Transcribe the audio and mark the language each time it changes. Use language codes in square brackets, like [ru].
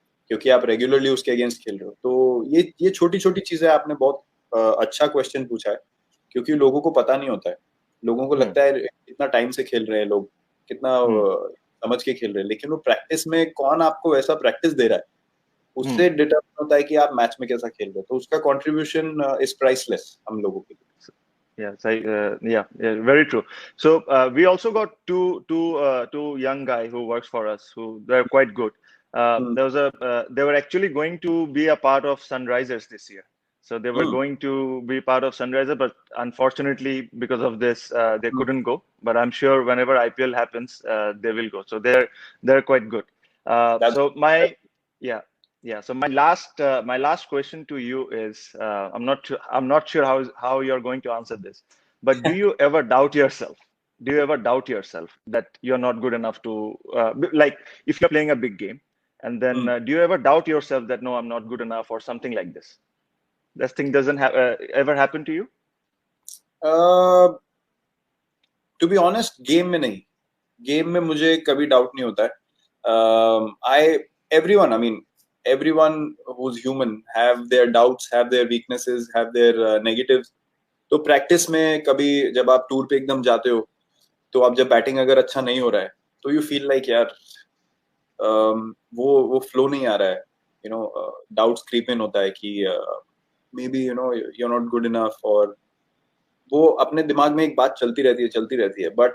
[hi] क्योंकि आप रेगुलरली उसके अगेंस्ट खेल रहे हो। तो ये छोटी छोटी चीजें आपने बहुत अच्छा क्वेश्चन पूछा है, क्योंकि लोगों को पता नहीं होता है। लोगों को लगता है कितना टाइम से खेल रहे हैं लोग, कितना समझ के खेल रहे हैं, लेकिन वो प्रैक्टिस में कौन आपको वैसा प्रैक्टिस दे रहा है उससे डिटरमाइन होता है कि आप मैच में कैसा खेल रहे हो। तो उसका कंट्रीब्यूशन [en] is priceless [hi] हम लोगों के लिए। [en] Yes, very true. So we also got two young guy who works for us who they're quite good. They were actually going to be a part of Sunrisers this year. So they were going to be part of Sunrisers, but unfortunately because of this they couldn't go. But I'm sure whenever IPL happens, they will go. So they're quite good. So yeah. Yeah. So my last question to you is I'm not sure how you're going to answer this, but do you ever doubt yourself? Do you ever doubt yourself that you're not good enough to like if you're playing a big game and then do you ever doubt yourself that no, I'm not good enough or something like this? This thing doesn't ever happen to you? To be honest [hi] game में नहीं, game में मुझे कभी doubt नहीं होता है। [en] I everyone I mean everyone who's human have their doubts, have their weaknesses, have their negatives. [hi] तो practice में कभी जब आप टूर पे एकदम जाते हो तो आप जब बैटिंग अगर अच्छा नहीं हो रहा है तो [en] you feel like [hi] यार वो फ्लो नहीं आ रहा है, [en] you know doubts creep in [hi] होता है कि [en] maybe you know you are not good enough, [hi] और वो अपने दिमाग में एक बात चलती रहती है।